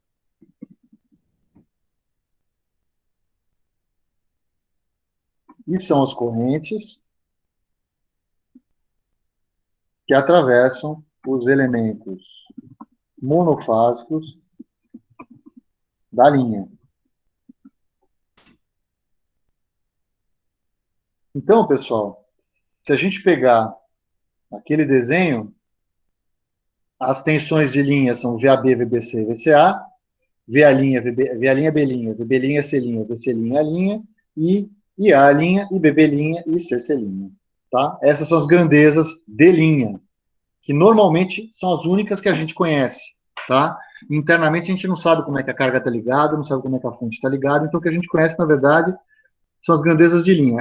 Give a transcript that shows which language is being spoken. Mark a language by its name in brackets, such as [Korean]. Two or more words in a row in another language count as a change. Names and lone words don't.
[Portuguese] E são as correntes que atravessam os elementos monofásicos da linha. Então, pessoal, se a gente pegar aquele desenho, As tensões de linha são VAB, VBC, VCA, VA', VA', B', VB', C', VC', A', e IA', e BB', e CC'. Tá? Essas são as grandezas de linha, que normalmente são as únicas que a gente conhece. Tá? Internamente a gente não sabe como é que a carga está ligada, não sabe como é que a fonte está ligada, então o que a gente conhece, na verdade, são as grandezas de linha.